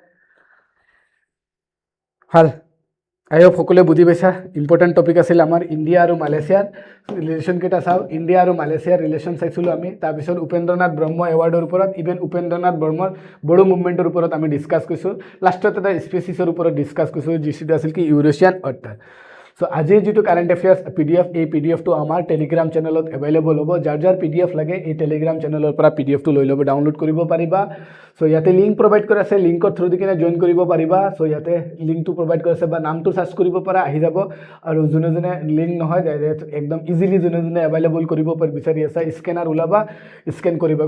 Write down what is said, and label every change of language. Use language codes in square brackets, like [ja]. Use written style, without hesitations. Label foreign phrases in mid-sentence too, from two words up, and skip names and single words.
[as] ভাল [en] I hope [as] সকলোৱে বুজি পাইছা [en] important topic [as] আছিল আমাৰ ইণ্ডিয়া আৰু মালয়েছিয়াৰ ৰিলেশ্যন কেইটা চাও ইণ্ডিয়া আৰু মালয়েছিয়াৰ ৰিলেশ্যন চাইছিলো আমি তাৰ পিছত উপেন্দ্ৰনাথ ব্ৰহ্ম এৱাৰ্ডৰ ওপৰত ইভেন উপেন্দ্ৰনাথ ব্ৰহ্মৰ বড়ো মুভমেন্টৰ ওপৰত আমি ডিসকাস কৰিছো লাষ্টত এটা স্পেচিছৰ ওপৰত ডিসকাস কৰিছো যিটো আছিল কি ইউৰোশিয়ান অৰ্থাৎ সো আজিৰ যেটো [en] current affairs PDF [as] এই পিডিএফ টো আমাৰ টেলিগ্ৰাম চেনেলত अवेलेबल হ'ব যাৰ পিডিএফ লাগে এই টেলিগ্ৰাম চেনেলৰ পৰা পিডিএফ টো লৈ ল'ব ডাউনলোড কৰিব পাৰিবা সো ইয়াতে [en] link provide [as] কৰা আছে লিংকৰ থ্ৰু দি কিনে জয়েন কৰিব পাৰিবা সো ইয়াতে লিংকটো প্ৰভাইড কৰা আছে বা নামটো সাৰ্চ কৰিব পৰা আহি যাব আৰু যোনে লিংক নহয় ডাইৰেক্ট একদম ইজিলি যোনে अवेलेबल কৰিব বিচাৰি আছে স্ক্যানাৰ উলাবা স্ক্যান কৰিবা